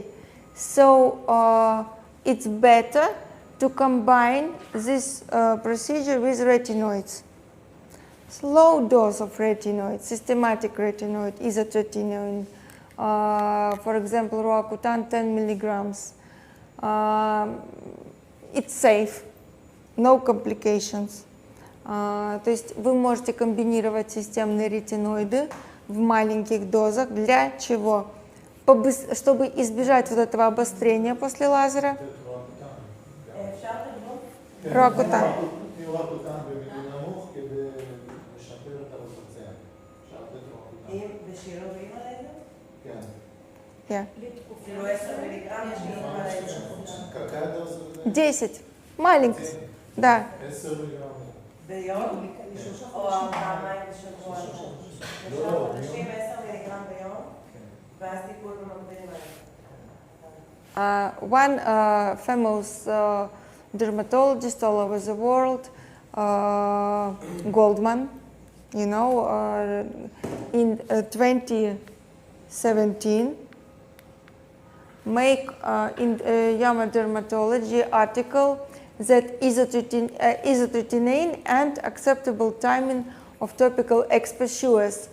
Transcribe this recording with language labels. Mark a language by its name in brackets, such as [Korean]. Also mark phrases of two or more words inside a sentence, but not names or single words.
[English] So it's better to combine this procedure with retinoids. Slow dose of retinoid, systematic retinoid, isotretinoin, for example, Roacutan 10 milligrams. It's safe, no complications. [Russian] То есть вы можете комбинировать системные ретиноиды в маленьких дозах. Для чего? Чтобы избежать вот этого обострения после лазера. Роакутан. Yeah. 10. Маленький. Да. [Hebrew] ביום, או פעמיים בשבוע, בשלושה חודשים 10 מיליגרם ביום, ואז טיפול במקביל מהר. [English] One famous dermatologist all over the world, Goldman, you know, in 2017, make in JAMA Dermatology article that isotretinoin and acceptable timing of topical exposures.